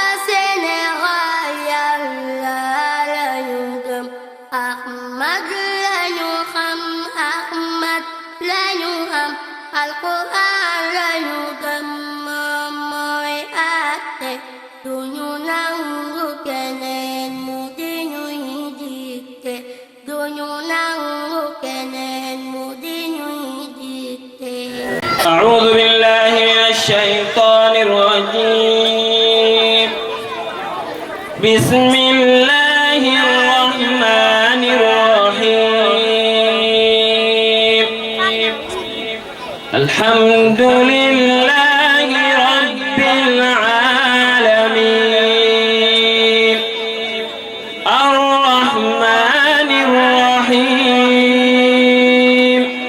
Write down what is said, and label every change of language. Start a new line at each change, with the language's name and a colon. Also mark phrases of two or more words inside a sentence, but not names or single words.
Wolof: Sénégal Yàlla lañu gëm Ahmad lañu xam Ahmad lañu am Alquran lañu gëm moom mooy àtte duñu nangu keneen mu di ñuy dicté duñu nangu keneen mu di ñuy dicté.
Arabic: أعوذ بالله من الشيطان الرجيم. بسم الله الرحمن الرحيم. الحمد لله رب العالمين الرحمن الرحيم